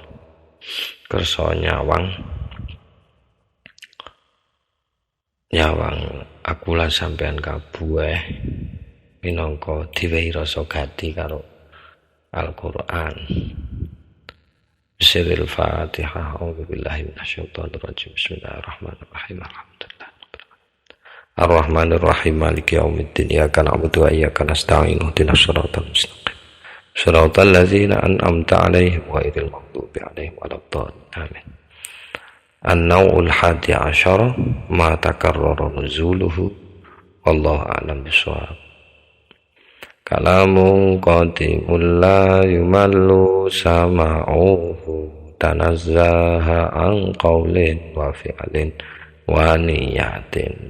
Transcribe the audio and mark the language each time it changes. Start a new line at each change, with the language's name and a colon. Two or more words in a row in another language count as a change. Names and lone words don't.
Javanese: Kersa nyawang aku lan sampean kabeh minangka diwehi rasa gati karo Al-Qur'an.
Arabic: بسم الله الفاتحة. أعوذ بالله من الشيطان الرجيم. بسم الله الرحمن الرحيم. الحمد لله. الرحمن الرحيم. مالك يوم الدين. إياك نعبد وإياك نستعين. اهدنا الصراط المستقيم. صراط الذين أنعمت عليهم غير المغضوب عليهم ولا الضالين. Amin. النوع الحادي عشر ما تكرر نزوله والله أعلم بالصواب. كلام قديم لا يمل سماعه تنزه عن قول وفعل ونية